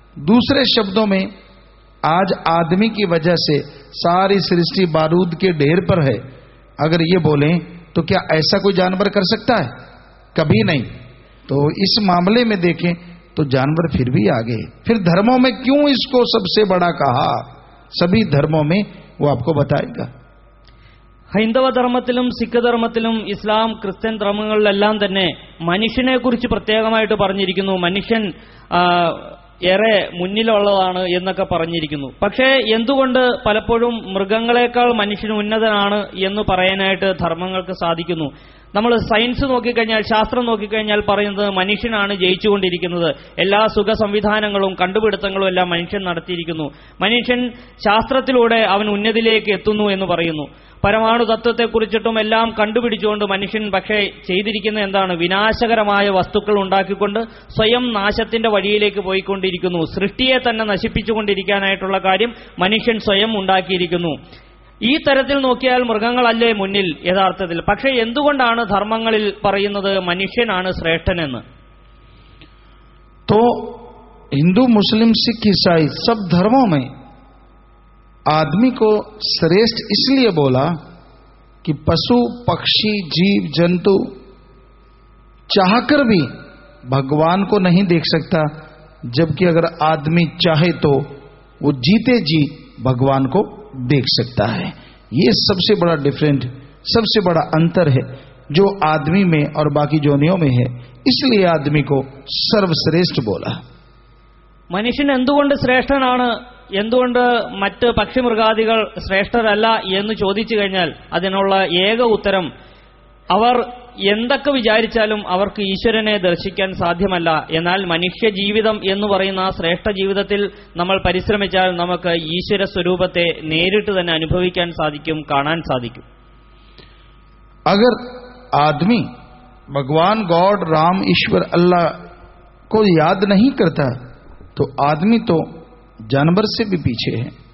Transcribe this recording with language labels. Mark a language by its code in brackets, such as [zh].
[hi] दूसरे शब्दों में आज आदमी की वजह से सारी सृष्टि बारूद के ढेर पर है. अगर ये बोलें तो क्या ऐसा कोई जानवर कर सकता है? कभी नहीं. तो इस मामले में देखें तो जानवर फिर भी आगे है. फिर धर्मों में क्यों इसको सबसे बड़ा कहा? सभी धर्मों में वो आपको बताएगा. [ml] ഹൈന്ദവ ധർമ്മത്തിലും സിഖ് ധർമ്മത്തിലും ഇസ്ലാം ക്രിസ്ത്യൻ ധർമ്മങ്ങളിലെല്ലാം തന്നെ മനുഷ്യനെക്കുറിച്ച് പ്രത്യേകമായിട്ട് പറഞ്ഞിരിക്കുന്നു. മനുഷ്യൻ ഏറെ മുന്നിലുള്ളതാണ് എന്നൊക്കെ പറഞ്ഞിരിക്കുന്നു. പക്ഷേ എന്തുകൊണ്ട് പലപ്പോഴും മൃഗങ്ങളെക്കാൾ മനുഷ്യൻ ഉന്നതനാണ് എന്ന് പറയാനായിട്ട് ധർമ്മങ്ങൾക്ക് സാധിക്കുന്നു? നമ്മൾ സയൻസ് നോക്കിക്കഴിഞ്ഞാൽ, ശാസ്ത്രം നോക്കിക്കഴിഞ്ഞാൽ പറയുന്നത് മനുഷ്യനാണ് ജയിച്ചുകൊണ്ടിരിക്കുന്നത്. എല്ലാ സുഖ സംവിധാനങ്ങളും കണ്ടുപിടുത്തങ്ങളും എല്ലാം മനുഷ്യൻ നടത്തിയിരിക്കുന്നു. മനുഷ്യൻ ശാസ്ത്രത്തിലൂടെ അവൻ ഉന്നതിയിലേക്ക് എത്തുന്നു എന്ന് പറയുന്നു. പരമാണു തത്വത്തെക്കുറിച്ചിട്ടും എല്ലാം കണ്ടുപിടിച്ചുകൊണ്ട് മനുഷ്യൻ പക്ഷേ ചെയ്തിരിക്കുന്ന എന്താണ്? വിനാശകരമായ വസ്തുക്കൾ ഉണ്ടാക്കിക്കൊണ്ട് സ്വയം നാശത്തിന്റെ വഴിയിലേക്ക് പോയിക്കൊണ്ടിരിക്കുന്നു. സൃഷ്ടിയെ തന്നെ നശിപ്പിച്ചുകൊണ്ടിരിക്കാനായിട്ടുള്ള കാര്യം മനുഷ്യൻ സ്വയം ഉണ്ടാക്കിയിരിക്കുന്നു. ഈ തരത്തിൽ നോക്കിയാൽ മൃഗങ്ങളല്ലേ മുന്നിൽ യഥാർത്ഥത്തിൽ. പക്ഷേ എന്തുകൊണ്ടാണ് ധർമ്മങ്ങളിൽ പറയുന്നത് മനുഷ്യനാണ് ശ്രേഷ്ഠനെന്ന്? [hi] तो हिंदू, मुस्लिम, सिख, ईसाई सब धर्मों में आदमी को श्रेष्ठ इसलिए बोला कि पशु, पक्षी, जीव जंतु चाहकर भी भगवान को नहीं देख सकता, जबकि अगर आदमी चाहे तो वो जीते जी भगवान को देख सकता है. ये सबसे बड़ा डिफरेंट, सबसे बड़ा अंतर है जो आदमी में और बाकी जोनियों में है. इसलिए आदमी को सर्वश्रेष्ठ बोला. [ml] മനുഷ്യൻ എന്തുകൊണ്ട് ശ്രേഷ്ഠനാണ്, എന്തുകൊണ്ട് മറ്റ് പക്ഷിമൃഗാദികൾ ശ്രേഷ്ഠരല്ല എന്ന് ചോദിച്ചു കഴിഞ്ഞാൽ അതിനുള്ള ഏക ഉത്തരം, അവർ എന്തൊക്കെ വിചാരിച്ചാലും അവർക്ക് ഈശ്വരനെ ദർശിക്കാൻ സാധ്യമല്ല. എന്നാൽ മനുഷ്യ ജീവിതം എന്ന് പറയുന്ന ആ ശ്രേഷ്ഠ ജീവിതത്തിൽ നമ്മൾ പരിശ്രമിച്ചാൽ നമുക്ക് ഈശ്വര സ്വരൂപത്തെ നേരിട്ട് തന്നെ അനുഭവിക്കാൻ സാധിക്കും, കാണാൻ സാധിക്കും. [hi] अगर आदमी भगवान गॉड, राम, ईश्वर, अल्लाह को याद नहीं करता तो आदमी तो जानवर से भी पीछे है.